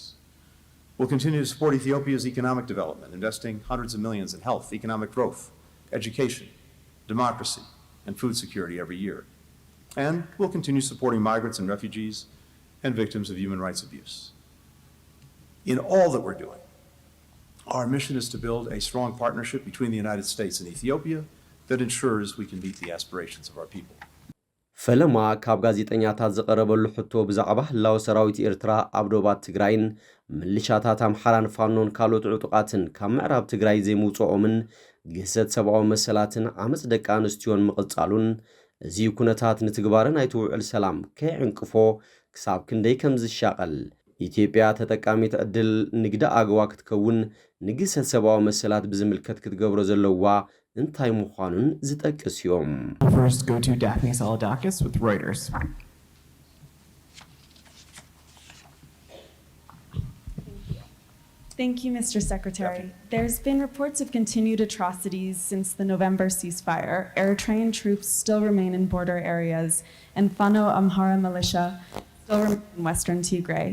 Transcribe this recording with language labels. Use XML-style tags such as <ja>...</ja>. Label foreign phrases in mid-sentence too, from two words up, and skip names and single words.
<en>We'll continue to support Ethiopia's economic development, investing hundreds of millions in health, economic growth, education, democracy, and food security every year. And we'll continue supporting migrants and refugees and victims of human rights abuse. In all that we're doing, our mission is to build a strong partnership between the United States and Ethiopia that ensures we can meet the aspirations of our people.</en> <ti>ፈለማ ካብ ጋዜጠኛታት ዝቐረበሉ ሕቶ ብዛዕባ ህላዊ ሰራዊት ኤርትራ ኣብ ዶባት ትግራይን ምልሻታት ኣምሓራን ፋኖን ካልኦት ዕጡቃትን ካብ ምዕራብ ትግራይ ዘይምውፅኦምን ግህሰት ሰብኣዊ መሰላትን ዓመፅ ደቂ ኣንስትዮን ምቕጻሉን እዚ ኩነታት ንትግባርን ኣይትውዕል ሰላም ከይዕንቅፎ ክሳብ ክንደይ ከም ዝሻቐል ኢትዮጵያ ተጠቃሚት ዕድል ንግዲ ኣገዋ ክትከውን ንግህሰት ሰብኣዊ መሰላት ብዝምልከት ክትገብሮ ዘለዋ እንታይ ምዃኑን ዝጠቅስ እዮም።</ti> <en>First, go to Daphne Saladakis with Reuters. Thank you, Mr. Secretary. There's been reports of continued atrocities since the November ceasefire. Eritrean troops still remain in border areas, and Fano Amhara militia still remain in western Tigray.</en>